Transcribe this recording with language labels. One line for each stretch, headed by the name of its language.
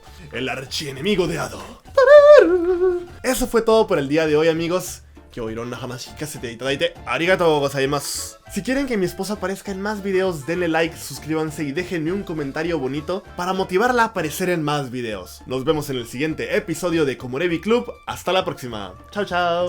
Spanish: El archienemigo de Ado. Eso fue todo por el día de hoy, amigos.
Japanese: 今日いろんな話聞かせていただいてありがとうございます。
Spanish: Si quieren que mi esposa aparezca en más videos, denle like, suscríbanse y déjenme un comentario bonito para motivarla a aparecer en más videos. Nos vemos en el siguiente episodio de Komorebi Club. Hasta la próxima. Chao, chao.